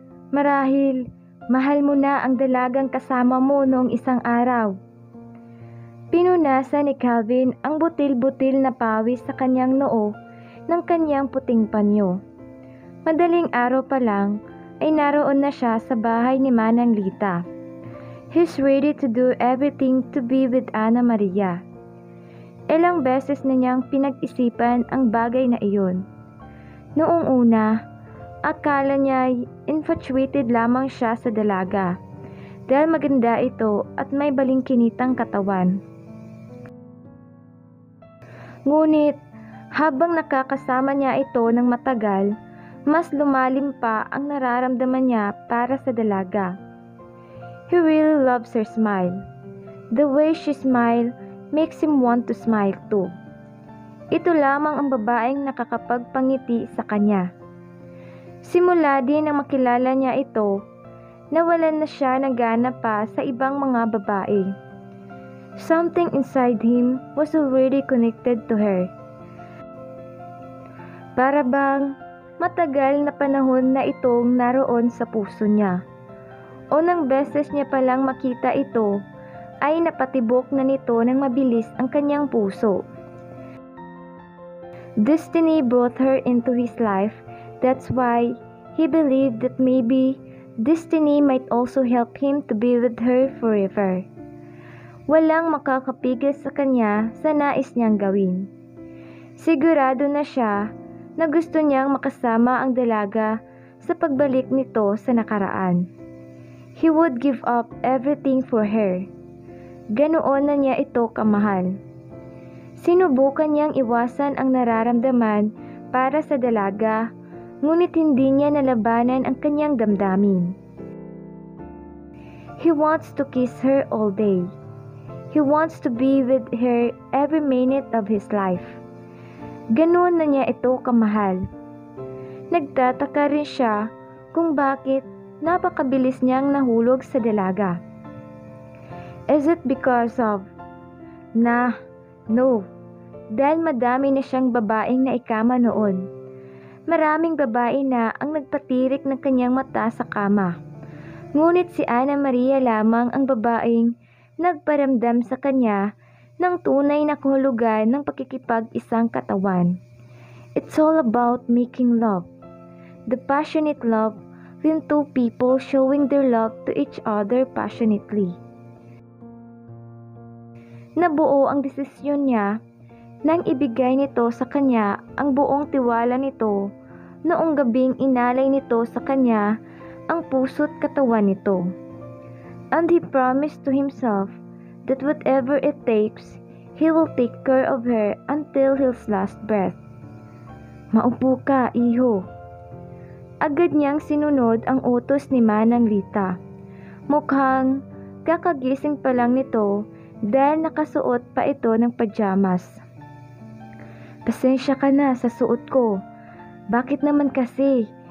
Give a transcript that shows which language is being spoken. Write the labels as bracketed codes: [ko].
[tl] Marahil, mahal mo na ang dalagang kasama mo noong isang araw. Pinunasan ni Calvin ang butil-butil na pawis sa kanyang noo ng kanyang puting panyo. Madaling araw pa lang ay naroon na siya sa bahay ni Manang Lita. [en] He's ready to do everything to be with Ana Maria. [tl] Ilang beses na niyang pinag-isipan ang bagay na iyon. Noong una, akala niya infatuated lamang siya sa dalaga dahil maganda ito at may balingkinitang katawan. Ngunit, habang nakakasama niya ito ng matagal, mas lumalim pa ang nararamdaman niya para sa dalaga. [en] He really loves her smile. The way she smiles makes him want to smile too. [tl] Ito lamang ang babaeng nakakapagpangiti sa kanya. Simula din nang makilala niya ito, nawalan na siya ng gana pa sa ibang mga babae. [en] Something inside him was already connected to her. [tl] Para bang matagal na panahon na itong naroon sa puso niya. Unang beses niya palang makita ito ay napatibok na nito ng mabilis ang kanyang puso. [en] Destiny brought her into his life. That's why he believed that maybe destiny might also help him to be with her forever. [tl] Walang makakapigil sa kanya sa nais niyang gawin. Sigurado na siya na gusto niyang makasama ang dalaga sa pagbalik nito sa nakaraan. [en] He would give up everything for her. [tl] Ganoon na niya ito kamahal. Sinubukan niyang iwasan ang nararamdaman para sa dalaga, ngunit hindi niya nalabanan ang kanyang damdamin. [en] He wants to kiss her all day. He wants to be with her every minute of his life. [tl] Ganoon na niya ito kamahal. Nagtataka rin siya kung bakit napakabilis niyang nahulog sa dalaga. [en] Is it because of... No. [tl] Dahil madami na siyang babaeng naikama noon. Maraming babae na ang nagpatirik ng kanyang mata sa kama. Ngunit si Ana Maria lamang ang babaeng nagparamdam sa kanya ng tunay na kahulugan ng pakikipag-isang katawan. [en] It's all about making love. The passionate love when two people showing their love to each other passionately. [tl] Nabuo ang desisyon niya nang ibigay nito sa kanya ang buong tiwala nito noong gabing inalay nito sa kanya ang puso't katawan nito. [en] And he promised to himself that whatever it takes, he will take care of her until his last breath. [tl] Maupo ka, iho. Agad niyang sinunod ang utos ni Manang Lita. Mukhang kakagising pa lang nito dahil nakasuot pa ito ng pajamas. Pasensya ka na sa suot ko. Bakit naman kasi?